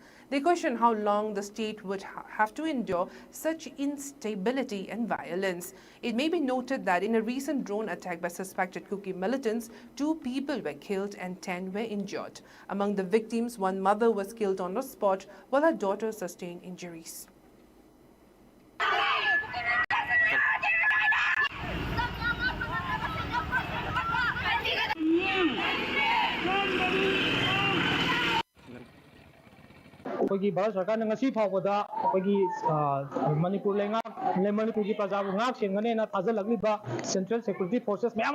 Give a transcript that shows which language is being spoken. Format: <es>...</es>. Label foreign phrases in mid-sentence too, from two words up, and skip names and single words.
<en>They question how long the state would have to endure such instability and violence. It may be noted that in a recent drone attack by suspected Kuki militants, 2 people were killed and 10 were injured. Among the victims, 1 mother was killed on the spot while her daughter sustained injuries.</en> <mni>ꯑꯩꯈꯣꯏꯒꯤ ꯚꯥꯔꯠ ꯁꯔꯀꯥꯔꯅ ꯉꯁꯤ ꯐꯥꯎꯕꯗ ꯑꯩꯈꯣꯏꯒꯤ ꯃꯅꯤꯄꯨꯔ ꯃꯅꯤꯄꯨꯔꯒꯤ ꯄ꯭ꯔꯖꯥꯕꯨ ꯉꯥꯛ ꯁꯦꯟꯒꯅꯦꯅ ꯊꯥꯖꯜꯂꯛꯂꯤꯕ</mni> <en>central security forces</en> <mni>ꯃꯌꯥꯝ</mni>